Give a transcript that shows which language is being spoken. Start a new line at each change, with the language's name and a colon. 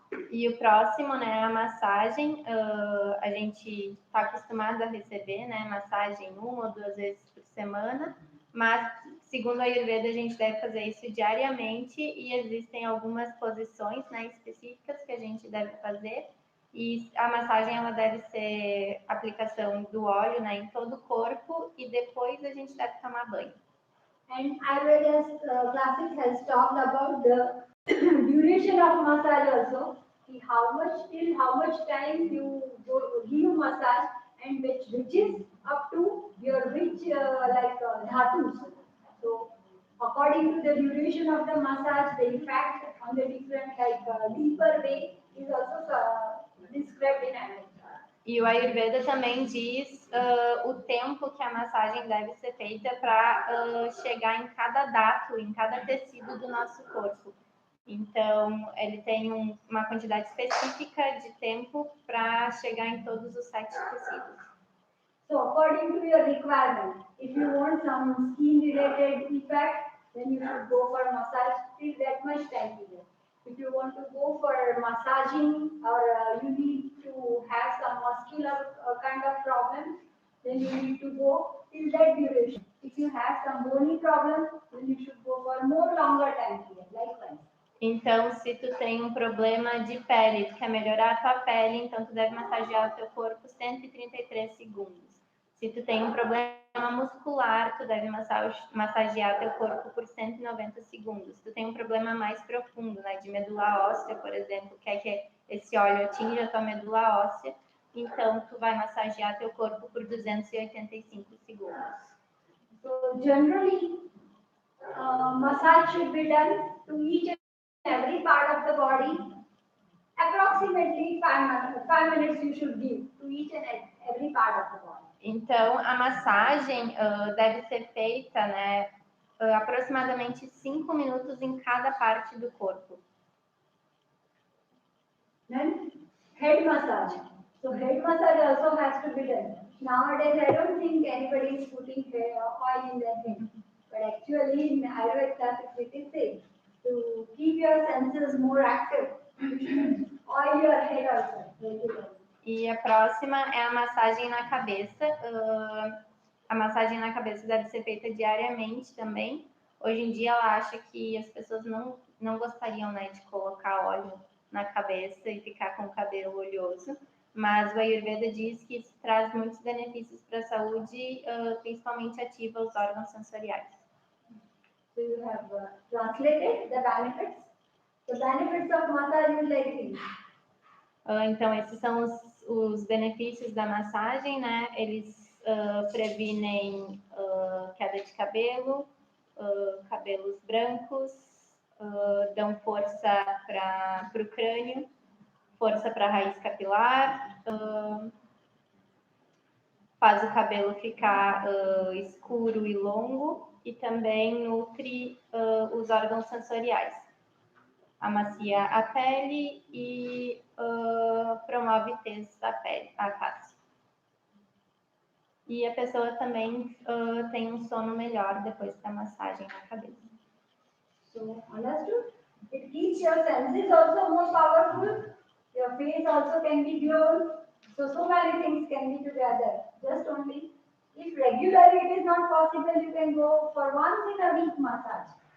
Portuguese: E o próximo, né, a massagem. A gente está acostumado a receber, né, massagem 1 ou 2 vezes por semana, mas segundo a Ayurveda a gente deve fazer isso diariamente e existem algumas posições, né, específicas que a gente deve fazer. E a massagem ela deve ser aplicação do óleo, né, em todo o corpo e depois a gente deve tomar banho.
English: And Ayurveda's classics has talked about the duration of massage also. How much time you give massage and which is up to your dhatus. So according to the duration of the massage, the effect on the different deeper way is also described in Ayurveda.
Portuguese: E o Ayurveda também diz o tempo que a massagem deve ser feita para chegar em cada dato, em cada tecido do nosso corpo. Então, ele tem uma quantidade específica de tempo para chegar em todos os 7 tecidos.
English: So, according to your requirement, if you want some skin-related effect, then you should go for massage till that much time period. If you want to go for massaging or you need to have some muscular kind of problem, then you need to go till that duration. If you have some bony problem, then you should go for more longer time period, likewise.
Portuguese: Então, se tu tem um problema de pele, tu quer melhorar a tua pele, então tu deve massagear o teu corpo 133 segundos. Se tu tem um problema muscular, tu deve massagear teu corpo por 190 segundos. Se tu tem um problema mais profundo, né, de medula óssea, por exemplo, quer que esse óleo atinja a tua medula óssea, então tu vai massagear teu corpo por 285 segundos.
English: So generally, massage should be done to each and every part of the body. Approximately 5 minutes you should give to each and every part of the body.
Portuguese: Então, a massagem deve ser feita, né, aproximadamente 5 minutos em cada parte do corpo.
English: Then, head massage. So, head massage also has to be done. Nowadays, I don't think anybody is putting oil in their head. But actually, in Ayurveda classics, it is said to keep your senses more active. You should oil your head also regularly.
Portuguese: E a próxima é a massagem na cabeça. A massagem na cabeça deve ser feita diariamente também. Hoje em dia, ela acha que as pessoas não gostariam, né, de colocar óleo na cabeça e ficar com o cabelo oleoso. Mas o Ayurveda diz que isso traz muitos benefícios para a saúde, principalmente ativa os órgãos sensoriais.
English: So you have translated the benefits. The benefits of massage is like this.
Portuguese: Então, esses são os benefícios da massagem, né? Eles previnem queda de cabelo, cabelos brancos, dão força para o crânio, força para a raiz capilar, faz o cabelo ficar escuro e longo e também nutre os órgãos sensoriais. Amacia a pele e promove tez da pele, a face. E a pessoa também tem um sono melhor depois da massagem na cabeça.
English: So, understood? It keeps your senses also more powerful. Your face also can be glowed. So many things can be together. Just only, if regularly it is not possible, you can go for once in a week massage.